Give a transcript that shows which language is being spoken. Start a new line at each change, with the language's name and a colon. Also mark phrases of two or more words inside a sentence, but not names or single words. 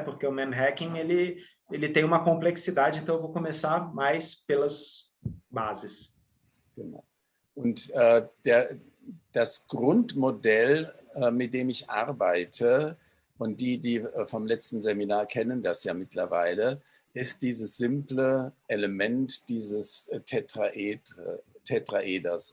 Portuguese: Porque o MEM Hacking ele tem uma complexidade, então eu vou começar mais pelas bases.
German: Genau. Und das Grundmodell, mit dem ich arbeite, und die vom letzten Seminar kennen das ja mittlerweile, ist dieses simple Element dieses Tetraeders.